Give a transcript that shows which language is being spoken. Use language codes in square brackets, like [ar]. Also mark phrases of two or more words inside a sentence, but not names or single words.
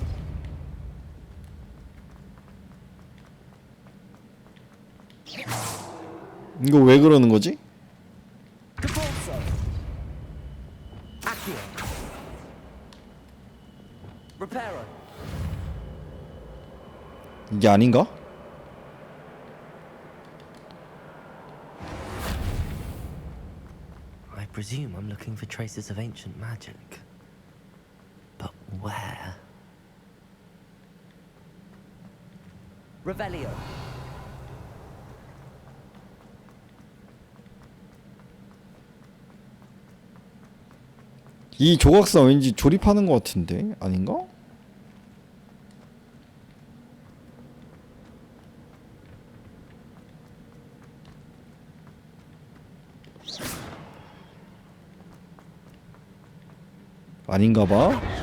[ko] 이거 왜 그러는 거지? [la] Compulso. Accio. Reparo. [ko] 이게 아닌가? [en] I presume I'm looking for traces of ancient magic. But where? [la] Revelio. [ko] 이 조각상 왠지 조립하는 것 같은데 아닌가? 아닌가 봐.